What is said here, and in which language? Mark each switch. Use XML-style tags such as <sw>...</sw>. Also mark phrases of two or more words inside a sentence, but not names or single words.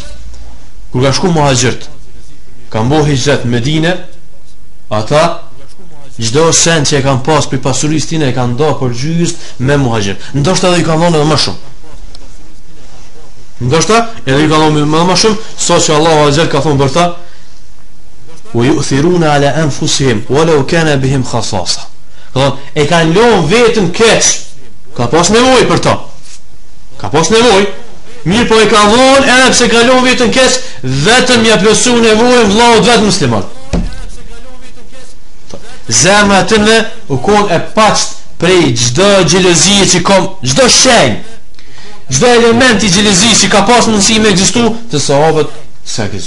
<sq>Kur ka shku muhaxhirt, kanë bëu hijrat në Medinë, ata çdo sent që e kanë pas për pasurisë tine e kanë dhënë për gjysmë me muhaxhir. Ndoshta edhe i kanë dhënë edhe më shumë. Ndoshta edhe i kanë dhënë më shumë, saqë Allahu azza ka thonë për ta</sq> <ar>ويؤثرون على أنفسهم ولو كان بهم خصاصة.</ar> <sq>E kanë lënë vetëm keq. Ka pas nevojë për ta. Ka pas nevojë. Mirë po e ka dhënë edhe pse ka lënë vetëm keq, vetëm ja plotsu nevojën vllaut vetë musliman. Zemra tënde u kon e paçt prej çdo xhelozie që kom, çdo shenjë, çdo element i xhelozisë që ka pas mundësi me ekzistu, të sahabët sa ekzistu.</sq>